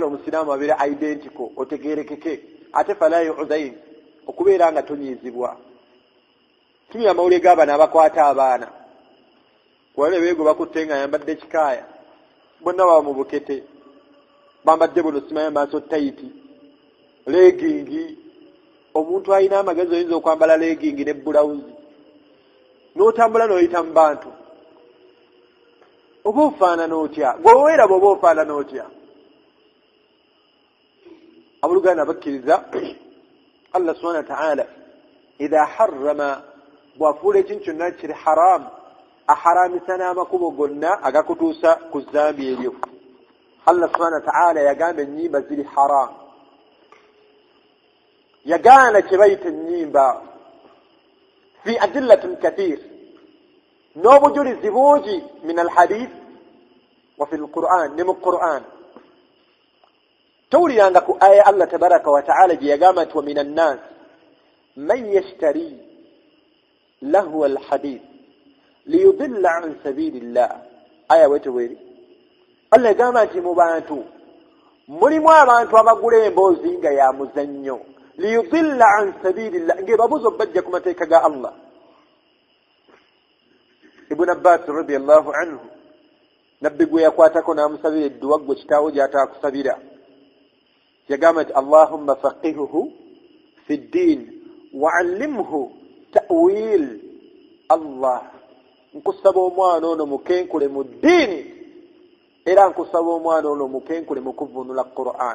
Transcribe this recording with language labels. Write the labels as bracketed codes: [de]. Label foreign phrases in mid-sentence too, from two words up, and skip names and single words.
[lg] omusiraamu abeera identical otegerekeke ate [ar] فلا يؤذين [lg] okubeera nga tonyiizibwa tumya amawulire g'abaana abakwata abaana wale beego bakutte nga yambadde kikaaya bonna baba mu bukete bambadde buno simanya maaso tayiti legingi omuntu alina amagezi oyinza okwambala legingi ne bulawuzi n'otambula n'oyita mu bantu oba ofaanana otya gweweeraba oba ofaanana otya abuluganda bakkiriza [ar] الله سبحانه وتعالى إذا حرم [lg] bwafuula ekintu kyonna kiri haramu aharamisa n'amakubo gonna agakutuusa ku zambi eryo [ar] الله سبحانه وتعالى [lg] yagamba ennyimba ziri haramu yagaana kye bayita ennyimba [ar] في أدلة كثير [lg] n'obujulizi bungi [ar] من الحديث وفي القرآن [lg] ne mu quran towuliranga ku aya [ar] الله تبارك وتعالى [lg] gye yagamba nti [ar] ومن الناس من يشتري لهو الحديث ليضل عن سبيل الله [lg] aya wetu weri Allah yagamba nti mu bantu mulimu abantu abagula emboozi nga ya muzannyo [ar] ليضل عن سبيل الله [lg] ng'ebabuza obbajja ku mateeka ga Allah. Ibn Abbas [ar] رضي الله عنه [lg] nabbi gwe yakwatako n'amusabira edduwa gwe kitaawo gy'ataakusabira yagamba nti [ar] اللهم فقهه في الدين وعلمه التأويل. [lg] Allah nkusaba omwana ono mukenkule mu ddiini era nkusaba omwana ono mukenkule mu kuvunula Qur'an.